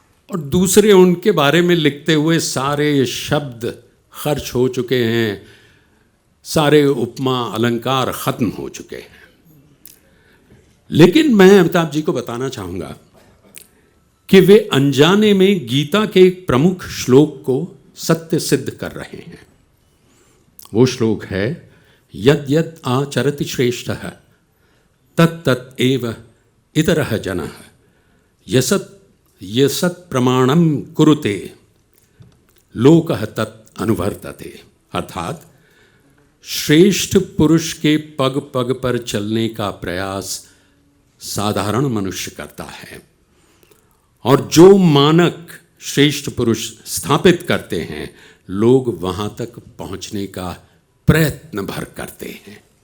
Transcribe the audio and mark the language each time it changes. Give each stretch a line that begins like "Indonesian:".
Hindi: और दूसरे, उनके बारे में लिखते हुए सारे शब्द खर्च हो चुके हैं, सारे उपमा अलंकार खत्म हो चुके हैं। लेकिन मैं अमिताभ जी को बताना चाहूँगा कि वे अनजाने में गीता के एक प्रमुख श्लोक को सत्य सिद्ध कर रहे हैं। वो श्लोक है,
Sanskrit: यद यद आचरति श्रेष्ठः तत् तत् एव इतरः जनः यसत् प्रमाणम कुरुते लोकः तत् अनुवर्तते।
Hindi: अर्थात श्रेष्ठ पुरुष के पग पग पर चलने का प्रयास साधारण मनुष्य करता है, और जो मानक श्रेष्ठ पुरुष स्थापित करते हैं, लोग वहां तक पहुंचने का प्रयत्न भर करते हैं।